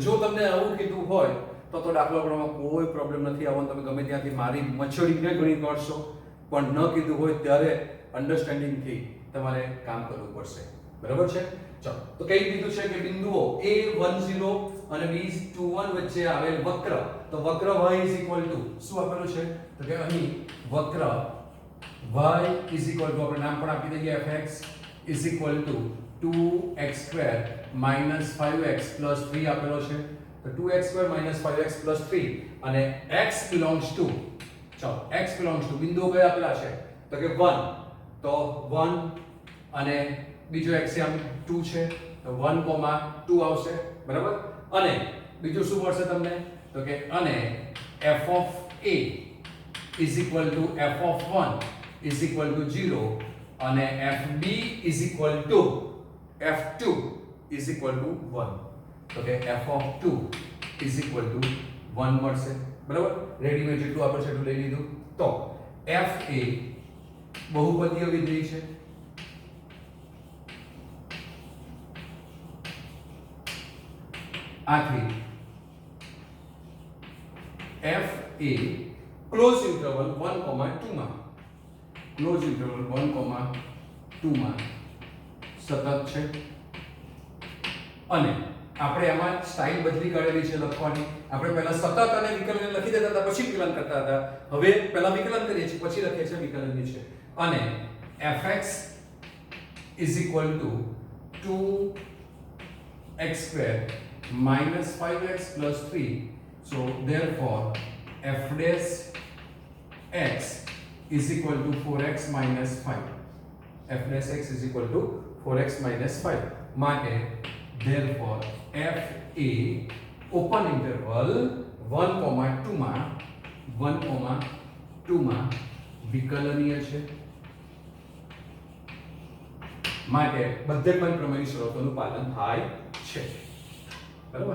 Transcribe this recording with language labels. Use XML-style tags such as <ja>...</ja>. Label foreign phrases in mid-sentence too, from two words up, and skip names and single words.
<gu>જો તમને આવું કીધું હોય તો દાખલો ગણવામાં કોઈ પ્રોબ્લેમ નથી આવવાનો. તમે ગમે ત્યાંથી મારી મચોડીને ગણી કાઢશો, પણ ન કીધું હોય ત્યારે અન્ડરસ્ટેન્ડિંગ થી તમારે કામ કરવું પડશે. બરાબર છે? ચલો, તો કઈ દીધું છે કે બિંદુઓ a10 અને b21 વચ્ચે આવેલ વક્ર, તો વક્ર</gu> <en>y is equal to</en> <gu>શું આપેલું છે? તો કે અહીં વક્ર</gu> <en>y is equal to</en> <gu>આપણે નામ પણ આપી દઈએ</gu> <en>fx is equal to 2x² minus 5x plus 3</en> <gu>આપેલો છે.</gu> <en>તો 2x² minus 5x plus 3 અને x belongs to, ચલો x belongs to</en> <gu>બિંદુઓ કયા આપેલા છે? તો કે 1, તો 1 અને બીજો એક્સિયમ 2 છે, તો 1,2 આવશે. બરાબર? અને બીજું શું મળશે તમને? તો કે અને</gu> <en>f of a is equal to f of 1 is equal to 0 અને fb is equal to f2 is equal to 1.</en> <gu>તો કે</gu> <en>f of 2 is equal to 1</en> <gu>મળશે. બરાબર? રેડીમેડ જેટલું આપણે છે એટલું લઈ લીધું. તો f એ બહુપદીય વિધેય છે. આથી f એ</gu> <en>close interval</en> <gu>1,2 માં,</gu> <en>close interval</en> <gu>1,2 માં સતત છે. અને આપણે આમાં સ્ટાઇલ બદલી કરેલી છે લખવાની. આપણે પહેલા સતત અને વિકલન લખી દેતા હતા, પછી વિકલન કરતા હતા. હવે પહેલા વિકલન કરીએ છીએ, પછી લખીએ છીએ વિકલનની છે.</gu> <en>અને fx is equal to 2x² minus 5x plus 3. So therefore f dash x is equal to 4x minus 5. f dash x is equal to 4x minus 5.</en> <gu>માટે</gu> <en>therefore f a open interval</en> <gu>1,2 માં વિકલનીય છે. માટે મધ્યકમાન પ્રમેયની શરતોનું પાલન થાય છે. બરાબર?</gu>